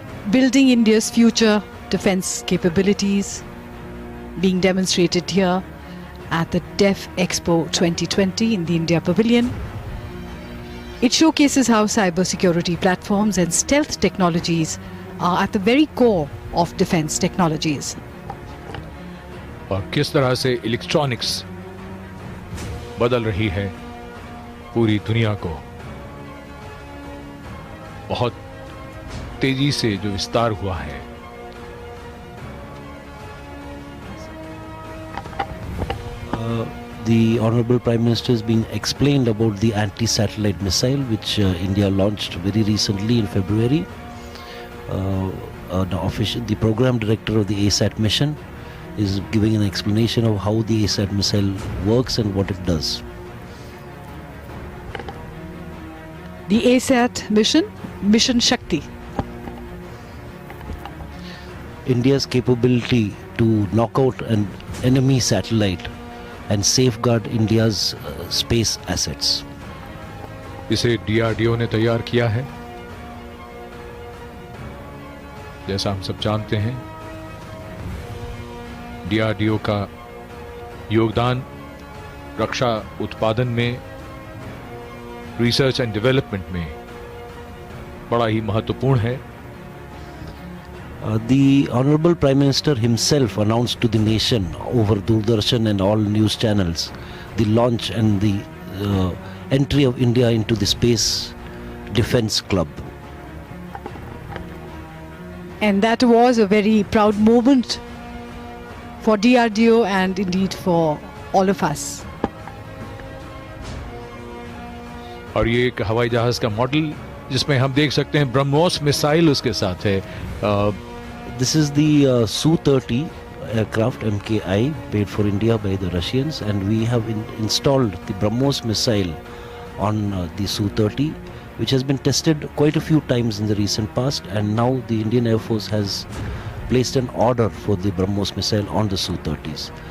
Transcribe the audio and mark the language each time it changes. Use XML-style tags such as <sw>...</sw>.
<en>Building India's future defense capabilities being demonstrated here at the DEF Expo 2020 in the India Pavilion. It showcases how cybersecurity platforms and stealth technologies are at the very core of defense technologies.</en> <hi>और किस तरह से electronics बदल रही है पूरी दुनिया को। बहुत तेजी से जो विस्तार हुआ है।</hi> <en>The Honorable Prime Minister is being explained about the anti-satellite missile which India launched very recently in February. The program director of the ASAT mission is giving an explanation of how the ASAT missile works and what it does. The ASAT mission, Mission Shakti. India's capability to knock out an enemy satellite and safeguard India's space assets.</en> <hi>इसे DRDO ने तैयार किया है। जैसा हम सब जानते हैं, DRDO का योगदान रक्षा उत्पादन में, रिसर्च एंड डेवलपमेंट में बड़ा ही महत्वपूर्ण है।</hi> <en>The Honorable Prime Minister himself announced to the nation over Doordarshan and all news channels the launch and the entry of India into the Space Defence Club. And that was a very proud moment for DRDO and indeed for all of us.</en> <hi>और ये एक हवाई जहाज का model जिसमें हम देख सकते हैं ब्रह्मोस मिसाइल उसके साथ है।</hi> <en>This is the Su-30 aircraft MKI made for India by the Russians, and we have installed the BrahMos missile on the Su-30, which has been tested quite a few times in the recent past, and now the Indian Air Force has placed an order for the BrahMos missile on the Su-30s.</en>